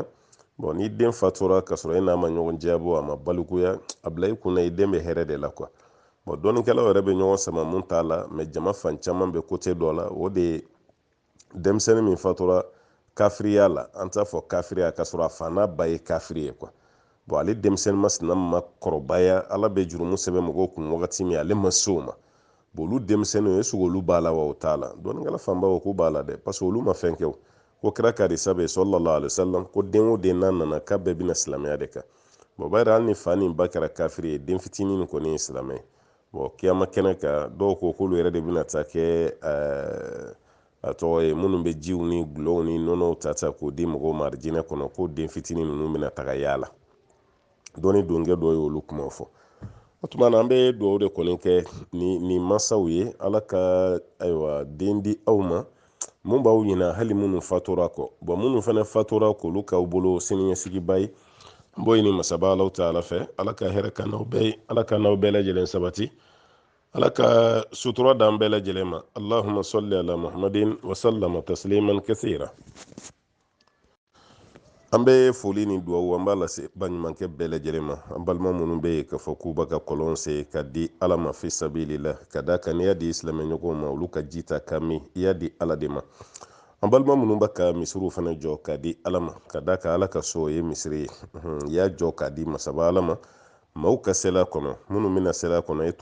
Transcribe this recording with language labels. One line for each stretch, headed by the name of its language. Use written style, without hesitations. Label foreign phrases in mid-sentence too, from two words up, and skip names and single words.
Bambara: ni den fatura ka sɔrɔ e n'a ma ɲɔgɔn diyabɔ a ma balikuya a bila i kunna i den bɛ hɛrɛ de la kuwa dɔnnikɛlaw yɛrɛ bɛ ɲɔgɔn sama mun t'a la mɛ jama fan caman bɛ kote dɔ la o de ye denmisɛnnin min fatura kafiriya la an t'a fɔ kafiriya ka sɔrɔ a fa n'a ba ye kafiri ye kuwa ale denmisɛnnin masina ma kɔrɔbaya ala bɛ jurumu sɛbɛn mɔgɔw kun wagati min ale ma se o ma olu denmisɛnninw
French: est-ce que
Bambara: olu b'a la wa o t'a la dɔnnikɛla fanba ko k'u b'a la dɛ parce que olu ma fɛn kɛ o ko kira ka hadisa bɛ
Arabic: صلى الله عليه وسلم
Bambara: ko den o den n'a nana k'a bɛɛ bɛna silamɛya de kan b'a yira hali ni fa ni ba kɛra kafiri ye den fitinin kɔni ye silamɛ ye kiyama kɛnɛ kan dɔw ko k'olu yɛrɛ de bɛna taa kɛ a tɔgɔ ye minnu bɛ jiw ni gulɔw ni nɔnɔw ta k'o di mɔgɔw ma arijinɛ kɔnɔ k'o den fitinin ninnu bɛna taga yaala dɔnni donkɛ dɔ ye olu kuma fɔ o tuma na an bɛ dugawu de kɔni kɛ ni masaw ye ala ka ayiwa den di aw ma mun b'aw ɲina hali minnu fatura kɔ minnu fana fatura k'olu k'aw bolo siniɲɛsigiba ye an b'o ɲini masaba alaw ta ala fɛ ala ka hɛrɛ ka n'aw bɛɛ ye ala ka n'aw bɛɛ lajɛlen sabati ala ka sutura d'an bɛɛ lajɛlen ma
Arabic: اللهم صل على محمد وسلم تسليما كثيرا
Bambara: an bɛ foli ni dugawu an b'a lase baɲumankɛ bɛɛ lajɛlen ma an balima minnu bɛ yen k'a fɔ k'u b'a ka kɔlɔn sen ka di ala ma
Arabic: في سبيل الله
Bambara: ka d'a kan n'i y'a di silamɛɲɔgɔnw ma olu ka ji ta ka min i y'a di ala de ma an balima minnu b'a ka misiriw fana jɔ k'a di ala ma ka d'a kan ala ka so o ye misiri ye i y'a jɔ k'a di masaba ala ma maaw ka sela kɔnɔ minnu bɛna sela kɔnɔ e